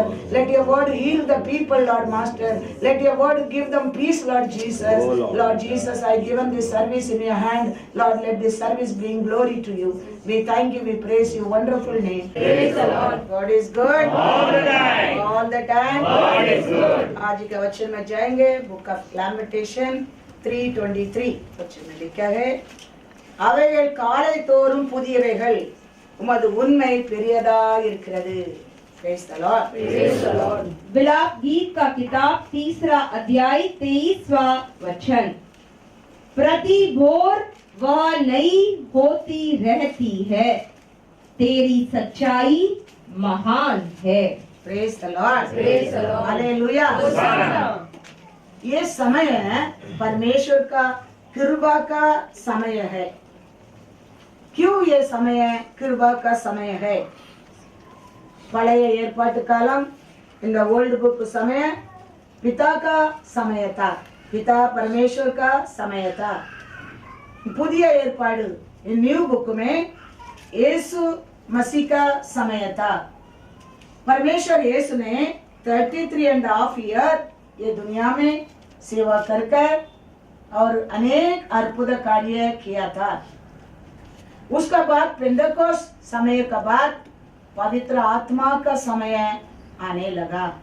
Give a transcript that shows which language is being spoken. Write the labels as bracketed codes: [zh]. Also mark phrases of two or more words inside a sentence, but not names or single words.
[en] Let your word heal the people, Lord, Master. Let your word give them peace, Lord Jesus. Lord Jesus, I given this service in your hand. Lord, let this service bring glory to you. We thank you, we praise your wonderful name. Praise the Lord. God is good all the time. All the time. God is good. [hi] आज के वचन में जाएंगे, [en] Book of Lamentation [hi] 3:23 वचन में लिखा है, [ta] அவைகள் காலை தோறும் புதியவைகள், உமது உண்மை பெரியதா இருக்கிறது. [en] Praise the Lord. Praise the Lord. [hi] विलाप गीत का किताब 3 अध्याय 23वां वचन, प्रति भोर वह नई होती रहती है, तेरी सच्चाई महान है. [en] Praise the Lord. Praise the Lord. Hallelujah. [hi] ये समय परमेश्वर का कृपा का समय है. क्यों ये समय कृपा का समय है? [ta] பழைய ஏற்பாட்டு காலம், இந்த [en] Old Book [hi] समय पिता का समय था, पिता परमेश्वर का समय था. [ta] புதிய ஏற்பாடு [en] New Book [hi] में यीशु मसीह का समय था. परमेश्वर यीशु ने 33.5 ईयर ये दुनिया में सेवा कर और अनेक अद्भुत कार्य किया था. उसका बाद पेंटेकोस्ट समय का बाद पवित्र आत्मा का समय आने लगा.